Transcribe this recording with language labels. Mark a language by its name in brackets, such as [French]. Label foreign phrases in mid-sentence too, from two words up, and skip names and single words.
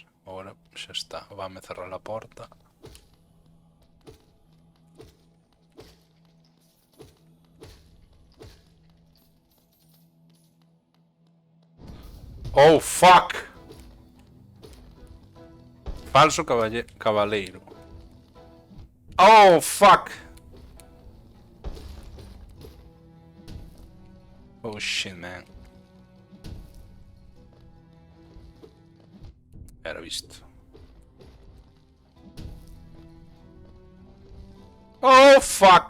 [Galician] Agora xa está, vame cerrar a porta. [English] Oh, fuck! [Galician] Falso cabaleiro. [English] Oh, fuck! Oh, shit, man. [Galician] Era visto. [English] Oh, fuck!